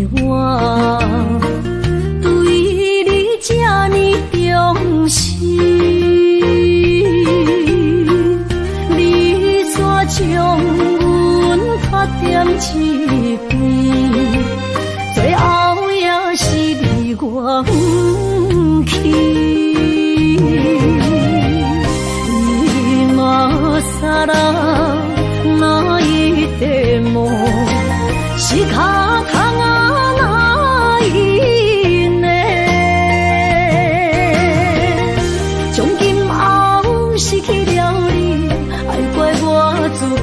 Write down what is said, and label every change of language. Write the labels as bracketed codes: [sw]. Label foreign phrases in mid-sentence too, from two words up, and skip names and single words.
[nan] 对你这呢重视，你却将阮较点一边，最后也是离我不去。 [ja] さらないでも仕方がないね。 [nan] 从今后失去了你，爱怪我自己。